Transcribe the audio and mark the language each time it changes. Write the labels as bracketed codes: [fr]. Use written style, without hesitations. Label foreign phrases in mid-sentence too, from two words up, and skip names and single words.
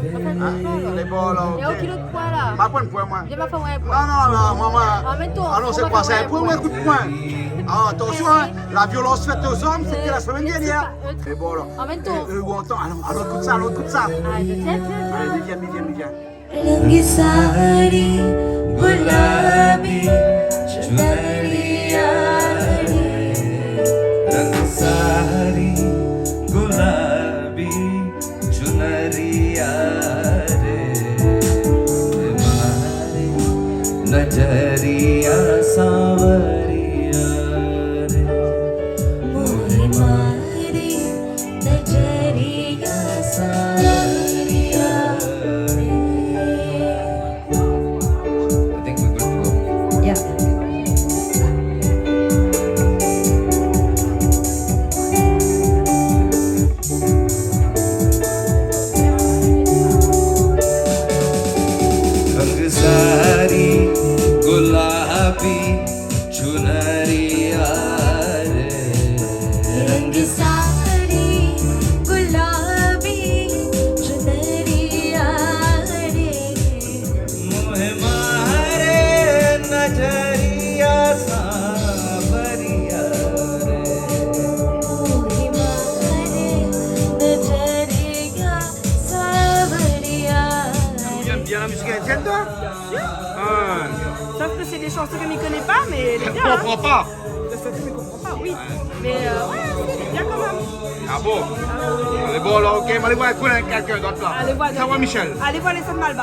[fr] Les balles là. Il y a aucun autre point là. M'a pas de point, moi. Viens m'a faire un point. Non, moi. Ah, mais toi, Ah non, c'est on va quoi? faire C'est un point ou un coup de poing? Ah, attention, hein, la violence faite aux hommes, c'était la semaine dernière. Et bon, là. En même temps. Où on entend? Alors, écoute ça, Ah, viens. Allez, viens. [hi] रंगी साड़ी गुलाबी चुनरिया रंग सारी गुलाबी चुनरिया रे तुम्हारी नजरिया सावरिया रे मोहे मारी नजरिया सावरिया [en] I think we're good to go. Yeah. [hi] रंग सारी गुलाबी चुनरिया रे रंग साड़ी गुलाबी चुनरिया रे मोहे मारे नजरिया सावरिया रे मोहे मारे नजरिया सावरिया [fr] J'aime bien la musique indienne, toi? Sauf que c'est des chansons que je ne connais pas, mais elle est Je bien. Hein. comprends pas. Ça, tu ne comprends pas, oui. Mais ouais, elle est bien quand même. Ah bon? Allez, bon, là, ok, allez voir quelqu'un d'autre là. Allez voir. Ça va, Michel? Allez voir les sons de Malba.